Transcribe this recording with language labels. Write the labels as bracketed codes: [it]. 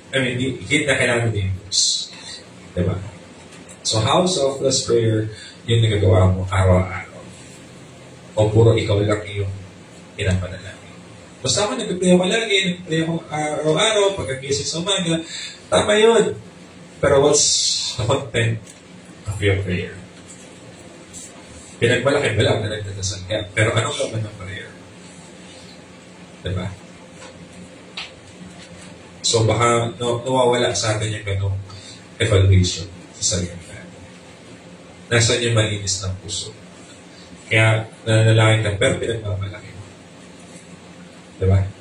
[en] I mean, [tl] higit na kailangan din ng Diyos. Diba? So, [en] how selfless prayer [tl] yung nagagawa mo araw-araw? O puro ikaw lang yung pinapanalangin? Basta ako nag-pray ako lagi, nag-pray ako araw-araw, pagkagising sa umaga, tama yun. [en] Pero what's the content of your prayer? [tl] Pinagmalaki mo lang na nagdadasal ka. Pero anong laman ng prayer? Diba? So baka nawawala sa atin yung ganong evaluation sa sarili natin. Nasaan yung malinis ng puso? Kaya nananalangin ka, pero pinagmamalaki mo. Diba?